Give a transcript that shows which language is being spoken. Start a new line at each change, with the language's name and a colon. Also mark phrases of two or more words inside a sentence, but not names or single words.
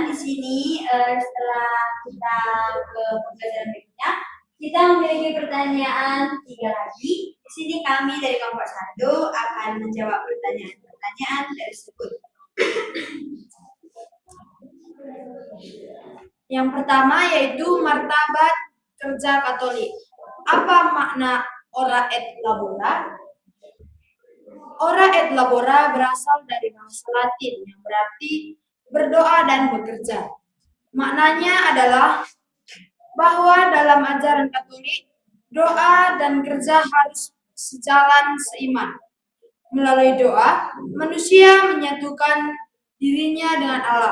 Indonesian: di sini setelah kita ke pembelajaran berikutnya, kita memiliki pertanyaan 3 lagi. Di sini kami dari kelompok 1 akan menjawab pertanyaan-pertanyaan tersebut. Yang pertama yaitu martabat kerja Katolik. Apa makna
Latin: ora et labora? Ora et labora
Indonesian: berasal dari bahasa Latin yang berarti berdoa dan bekerja. Maknanya adalah bahwa dalam ajaran Katolik, doa dan kerja harus sejalan seiman. Melalui doa, manusia menyatukan dirinya dengan Allah.